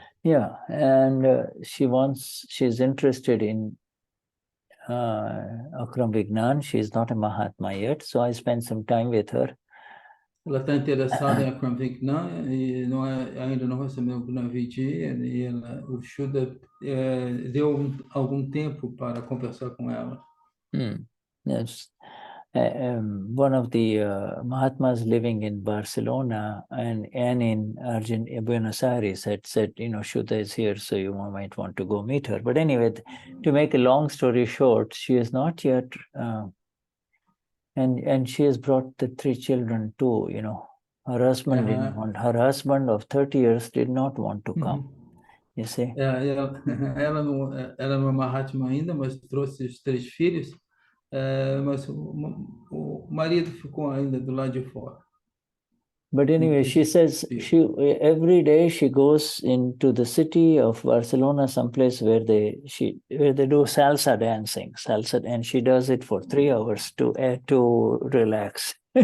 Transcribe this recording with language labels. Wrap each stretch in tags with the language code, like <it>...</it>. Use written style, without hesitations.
<en>Yeah, and she's interested in Akram Vignan. She's not a Mahatma yet, so I spent some time with her.</en> <pt>Ela está interessada em Akram Vignan e ainda não recebeu o Gnavidi, e o Shuddha deu algum tempo para conversar com ela.</pt> <en>Yes. One of the Mahatmas living in Barcelona and in Buenos Aires had said, Shuddha is here, so you might want to go meet her. But anyway, to make a long story short, she is not yet, and she has brought the 3 children too. Her husband didn't want. Her husband of 30 years did not want to come. You see?</en> <pt>Ela não era uma Mahatma ainda, mas trouxe os 3 filhos, mas o marido ficou ainda do lado de fora.</pt> <en>But anyway, she says every day she goes into the city of Barcelona, someplace where they do salsa dancing, and she does it for 3 hours to relax.</en>